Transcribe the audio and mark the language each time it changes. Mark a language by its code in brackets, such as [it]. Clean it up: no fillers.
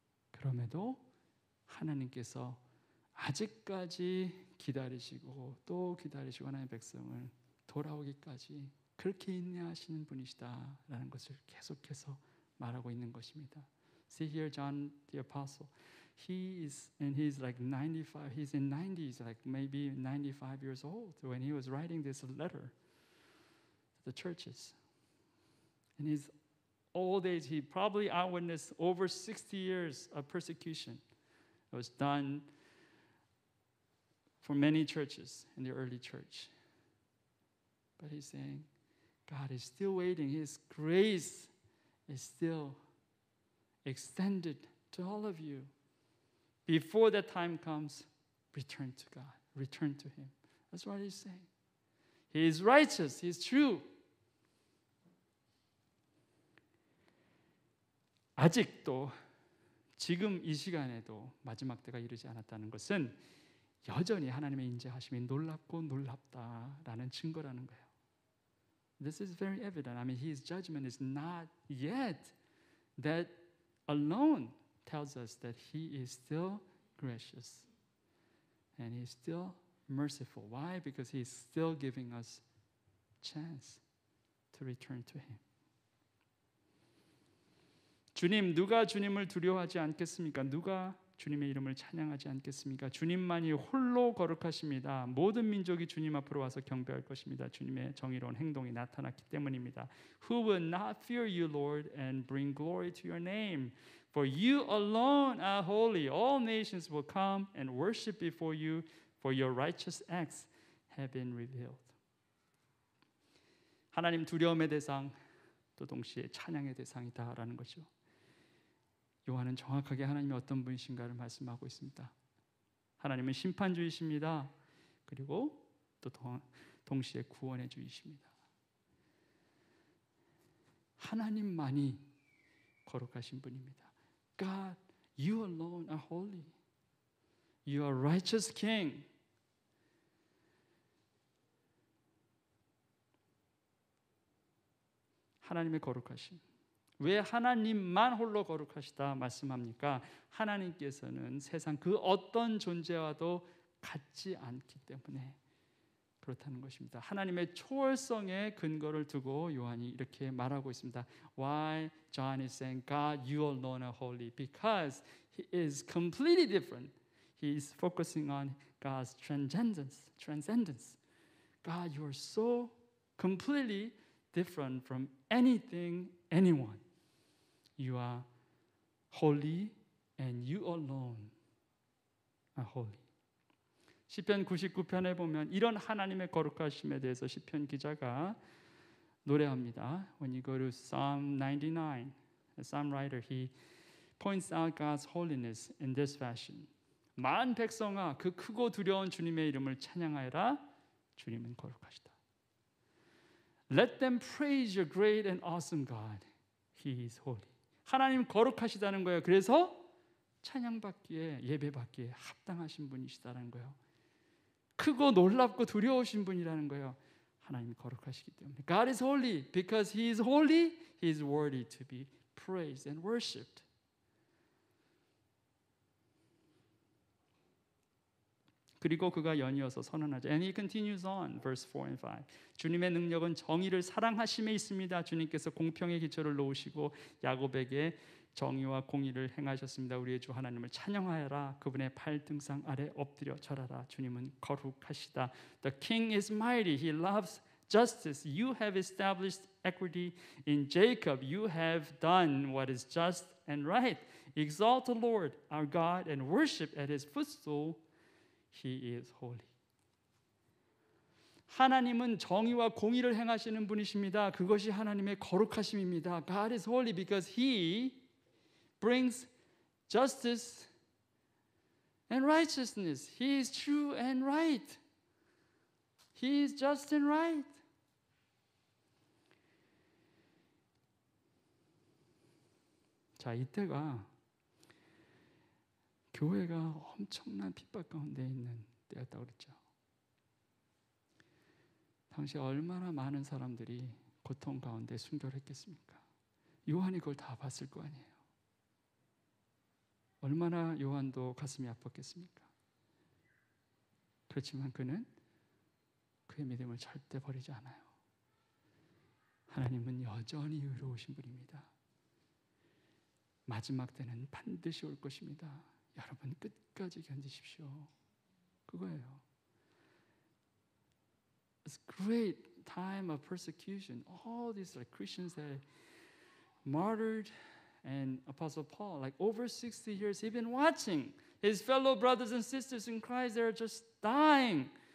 [ko] 그럼에도 하나님께서 아직까지 기다리시고 또 기다리시고 하나님의 백성을 돌아오기까지 그렇게 인내하시는 분이시다라는 것을 계속해서 말하고 있는 것입니다. [en] See here John the Apostle. He's like 95. He's in 90s, like maybe 95 years old when he was writing this letter to the churches. In his old age, he probably eyewitnessed over 60 years of persecution. It was done for many churches in the early church. But he's saying, God is still waiting. His grace is still extended to all of you. Before that time comes, return to God. Return to Him. That's what He's saying. He is righteous. He is true. 아직도 지금 이 시간에도 마지막 때가 이르지 않았다는 것은 여전히 하나님의 인자하심이 놀랍고 놀랍다라는 증거라는 거예요. This is very evident. I mean, His judgment is not yet. That alone tells us that He is still gracious and He is still merciful. Why? Because He is still giving us chance to return to Him. [ko] 주님, 누가 주님을 두려워하지 않겠습니까? 누가 주님의 이름을 찬양하지 않겠습니까? 주님만이 홀로 거룩하십니다. 모든 민족이 주님 앞으로 와서 경배할 것입니다. 주님의 정의로운 행동이 나타났기 때문입니다. [en] Who will not fear you, Lord, and bring glory to your name? For you alone are holy. All nations will come and worship before you, for your righteous acts have been revealed. [ko] 하나님 두려움의 대상, 또 동시에 찬양의 대상이다라는 거죠. 요한은 정확하게 하나님이 어떤 분이신가를 말씀하고 있습니다. 하나님은 심판주이십니다. 그리고 또 동시에 구원의 주이십니다. 하나님만이 거룩하신 분입니다. [en] God, you alone are holy. You are righteous king. [ko] 하나님의 거룩하심. 왜 하나님만 홀로 거룩하시다 말씀합니까? 하나님께서는 세상 그 어떤 존재와도 같지 않기 때문에 그렇다는 것입니다. 하나님의 초월성의 근거를 두고 요한이 이렇게 말하고 있습니다. [en] Why John is saying God, you alone are holy? Because he is completely different. He is focusing on God's transcendence. God, you are so completely different from anything, anyone. You are holy and you alone are holy. [ko] 시편 99편에 보면 이런 하나님의 거룩하심에 대해서 시편 기자가 노래합니다. [en] When you go to Psalm 99, the psalm writer, he points out God's holiness in this fashion. [ko] 만 백성아, 그 크고 두려운 주님의 이름을 찬양하여라. 주님은 거룩하시다. [en] Let them praise your great and awesome God. He is holy. [ko] 하나님 거룩하시다는 거예요. 그래서 찬양받기에, 예배받기에 합당하신 분이시다는 거예요. 크고 놀랍고 두려우신 분이라는 거예요. 하나님이 거룩하시기 때문에. [en] God is holy. Because He is holy, He is worthy to be praised and worshipped. [ko] 그리고 그가 연이어서 선언하죠. [en] And he continues on, verse 4 and 5. [ko] 주님의 능력은 정의를 사랑하심에 있습니다. 주님께서 공평의 기초를 놓으시고 야곱에게 정의와 공의를 행하셨습니다. 우리의 주 하나님을 찬양하여라. 그분의 발등상 아래 엎드려 절하라. 주님은 거룩하시다. [en] The king is mighty. He loves justice. You have established equity in Jacob. You have done what is just and right. Exalt the Lord our God and worship at his footstool. He is holy. [ko] 하나님은 정의와 공의를 행하시는 분이십니다. 그것이 하나님의 거룩하심입니다. [en] God is holy because he brings justice and righteousness. He is true and right. He is just and right. [ko] 자, 이때가 교회가 엄청난 핍박 가운데 있는 때였다고 그랬죠. 당시 얼마나 많은 사람들이 고통 가운데 순교를 했겠습니까? 요한이 그걸 다 봤을 거 아니에요. 얼마나 요한도 가슴이 아팠겠습니까? 그렇지만 그는 그의 믿음을 절대 버리지 않아요. 하나님은 여전히 의로우신 분입니다. 마지막 때는 반드시 올 것입니다. 여러분 끝까지 견디십시오. 그거예요. [en] It's a great time of persecution. All these like Christians that martyred, and Apostle Paul, like over 60 years, he's been watching his fellow brothers and sisters in Christ. They're just dying.